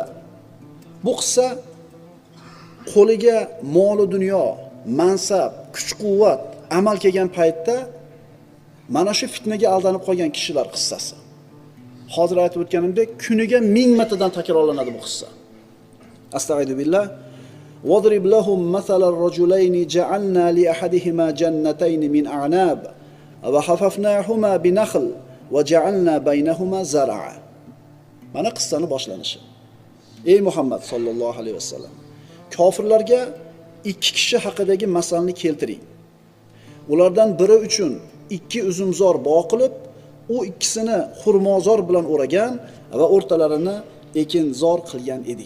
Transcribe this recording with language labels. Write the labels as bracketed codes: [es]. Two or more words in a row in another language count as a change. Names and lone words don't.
[uz] Bu qissa qo'liga mol dunyo, mansab, kuch-quvvat amal kelgan paytda mana shu fitnaga aldanib qolgan kishilar qissasi. Hozir aytib o'tganimdek, kuniga 1000 martadan takrorlanadi bu qissa. Astag'firullah. [ar] وَضْرِبْ لَهُمْ مَثَلَ الرَّجُلَيْنِ جَعَلْنَا لِأَحَدِهِمَا جَنَّتَيْنِ مِنْ أَعْنَابٍ وَحَفَفْنَاهُمَا بِنَخْلٍ وَجَعَلْنَا بَيْنَهُمَا زَرْعًا. [uz] Mana qissani boshlanishi. Ey Muhammad [ar] صلى الله عليه وسلم, [uz] kofirlarga ikki kishi haqidagi masalni keltiring. Ulardan biri uchun ikki uzumzor bog' qilib, u ikkisini xurmozor bilan o'ragan va o'rtalarini ekinzor qilgan edik.